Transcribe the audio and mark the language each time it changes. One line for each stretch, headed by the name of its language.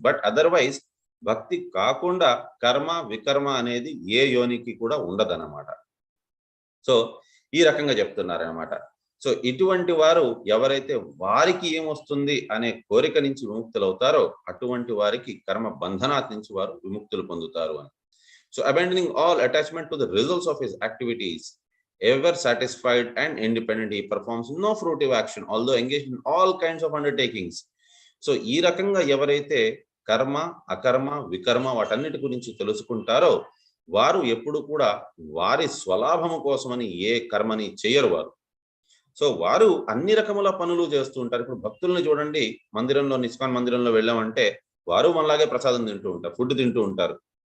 English: but otherwise
Telugu: భక్తి కాకుండా కర్మ వికర్మ అనేది ఏ యోనికి కూడా ఉండదన్నమాట. సో ఈ రకంగా చెప్తున్నారనమాట. సో ఇటువంటి వారు ఎవరైతే వారికి ఏమొస్తుంది అనే కోరిక నుంచి విముక్తులు అవుతారో అటువంటి వారికి కర్మ బంధనాత్ నుంచి వారు విముక్తులు పొందుతారు అని.
English: So abandoning all attachment to the results of his activities, ever satisfied and independent, he performs no fruitive action although engaged in all kinds of undertakings.
Telugu: So ఈ రకంగా ఎవరైతే కర్మ అకర్మ వికర్మ వాటన్నిటి గురించి తెలుసుకుంటారో వారు ఎప్పుడు కూడా వారి స్వలాభము కోసమని ఏ కర్మని చేయరు వారు. సో వారు అన్ని రకముల పనులు చేస్తూ ఉంటారు. ఇప్పుడు భక్తుల్ని చూడండి, మందిరంలో ఇస్కాన్ మందిరంలో వెళ్ళామంటే వారు మనలాగే ప్రసాదం తింటూ ఉంటారు, ఫుడ్ తింటూ ఉంటారు.